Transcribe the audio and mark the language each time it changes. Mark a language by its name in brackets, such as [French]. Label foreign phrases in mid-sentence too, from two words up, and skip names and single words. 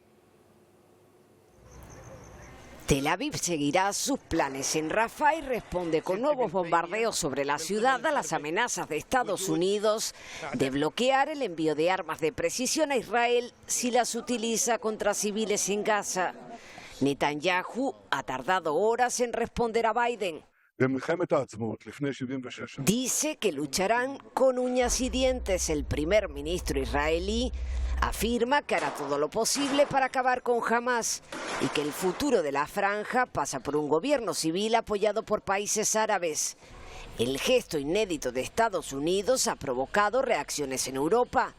[Spanish] Tel Aviv seguirá sus planes en Rafah y responde con nuevos bombardeos sobre la ciudad a las amenazas de Estados Unidos de bloquear el envío de armas de precisión a Israel si las utiliza contra civiles en Gaza. Netanyahu ha tardado horas en responder a Biden. [Hebrew] במלחמת העצמאות, לפני 76 שנה. [Spanish] Dice que lucharán con uñas y dientes. El primer ministro israelí afirma que hará todo lo posible para acabar con Hamás y que el futuro de la franja pasa por un gobierno civil apoyado por países árabes. El gesto inédito de Estados Unidos ha provocado reacciones en Europa.